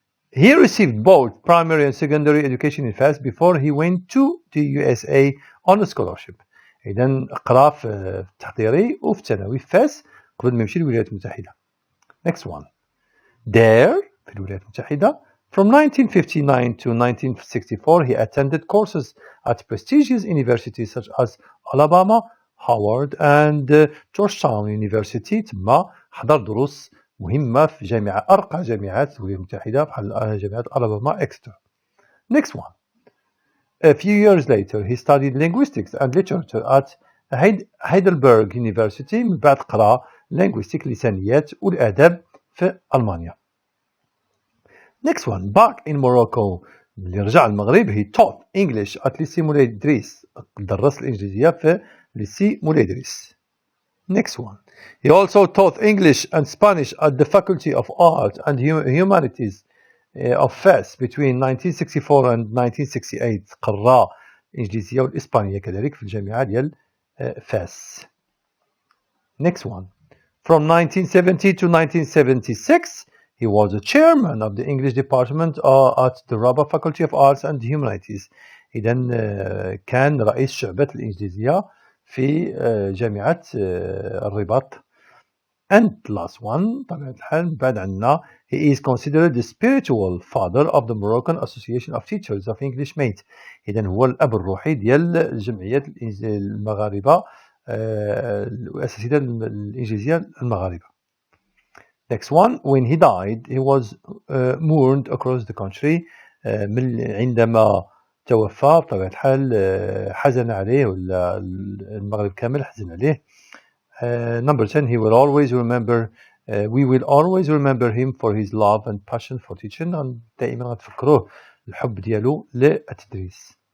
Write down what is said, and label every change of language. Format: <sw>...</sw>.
<en>He received both primary and secondary education in Fas before he went to the USA on a scholarship.</en> <ar>إذا قرا في التحضيري وفي الثانوي في فاس قبل ما يمشي للولايات المتحدة.</ar> <en>Next one. There</en> <ar>في الولايات المتحدة</ar> <en>from 1959 to 1964 he attended courses at prestigious universities such as Alabama, Howard and Georgetown University.</en> <ar>ثم حضر دروس مهمة في أرقى جامعات الولايات المتحدة بحال جامعة ألاباما إكستر.</ar> <en>Next one. A few years later he studied linguistics and literature at Heidelberg University.</en> <ar>من بعد قرأ linguistics لسانيات والآداب في ألمانيا.</ar> <en>Next one. Back in Morocco</en> <ar>ملي رجع للمغرب</ar> <en>he taught English at lycée مولاي إدريس.</en> <ar>درس الإنجليزية في lycée مولاي إدريس.</ar> <en>Next one. He also taught English and Spanish at the Faculty of Art and Humanities of Fes between 1964 and 1968.</en> <ar>قرا الإنجليزية والإسبانية كذلك في الجامعة ديال فاس.</ar> <en>Next one. From 1970 to 1976 he was the chairman of the English department at the Rabat Faculty of Arts and Humanities.</en> <ar>إذا كان رئيس شعبة الإنجليزية في جامعة الرباط.</ar> <en>And last one</en> <ar>طبيعة الحال بعد عنا</ar> <en>he is considered the spiritual father of the Moroccan Association of Teachers of English Mate.</en> <ar>إذا هو الأب الروحي ديال جمعية المغاربة الأساتذة الإنجليزية المغاربة.</ar> <en>Next one. When he died he was mourned across the country.</en> <ar>عندما توفى بطبيعة الحال حزن عليه ولا المغرب كامل حزن عليه.</ar> <en>Number 10. He will always remember we will always remember him for his love and passion for teaching.</en> <ar>دائما غتفكروه الحب ديالو للتدريس.</ar>